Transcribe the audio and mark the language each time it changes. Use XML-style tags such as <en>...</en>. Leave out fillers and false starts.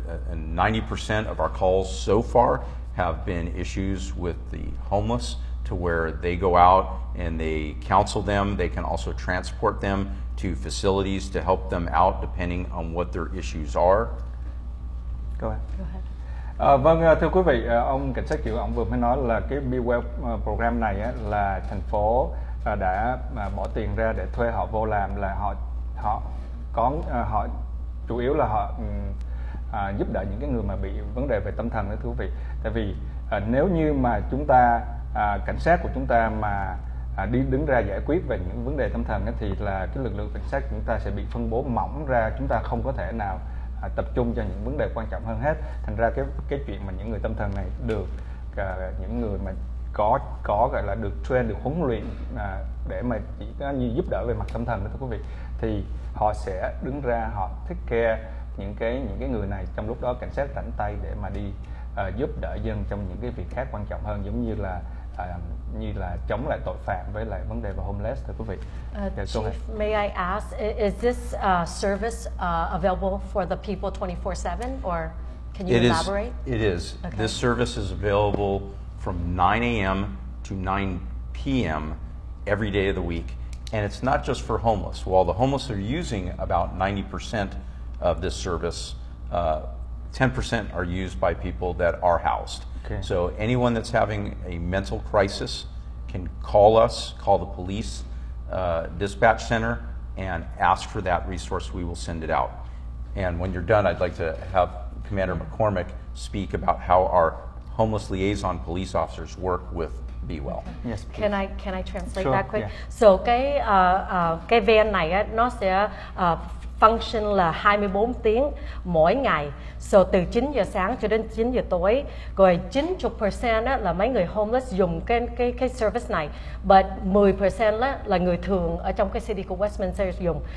<en>And 90% of our calls so far have been issues with the homeless, to where they go out and they counsel them. They can also transport them to facilities to help them out depending on what their issues are. Go ahead.</en> <vi>Vâng, thưa quý vị, ông cảnh sát trưởng ông vừa mới nói là cái Be Well program này á, là thành phố đã bỏ tiền ra để thuê họ vô làm, là họ chủ yếu là họ giúp đỡ những cái người mà bị vấn đề về tâm thần đó, thưa quý vị. Tại vì nếu như mà chúng ta cảnh sát của chúng ta mà đứng ra giải quyết về những vấn đề tâm thần ấy, thì là cái lực lượng cảnh sát của chúng ta sẽ bị phân bố mỏng ra, chúng ta không có thể nào tập trung cho những vấn đề quan trọng hơn hết. Thành ra cái chuyện mà những người tâm thần này được những người mà có gọi là được train, được huấn luyện để mà chỉ như giúp đỡ về mặt tâm thần đó, thưa quý vị, thì họ sẽ đứng ra họ</vi> <en>take care</en> <vi>những cái người này, trong lúc đó cảnh sát rảnh tay để mà đi giúp đỡ dân trong những cái việc khác quan trọng hơn, giống như là chống lại tội phạm với lại vấn đề về homeless, thưa quý vị.</vi> <en>Chief, may I ask, is this service available for the people 24/7, or can you elaborate? It is. Okay. This service is available from 9 a.m. to 9 p.m. every day of the week. And it's not just for homeless. While the homeless are using about 90% of this service, 10% are used by people that are housed. Okay. So anyone that's having a mental crisis can call us, call the police dispatch center, and ask for that resource. We will send it out. And when you're done, I'd like to have Commander McCormick speak about how our homeless liaison police officers work with Be Well. Yes, can I translate sure, that quick? Yeah.</en> <vi>So cái van này á, nó sẽ function là 24 tiếng mỗi ngày. So từ 9 giờ sáng cho đến 9 giờ tối. Rồi 90% á, là mấy người homeless dùng cái service này. But 10% á, là người thường ở trong cái city của Westminster dùng.</vi>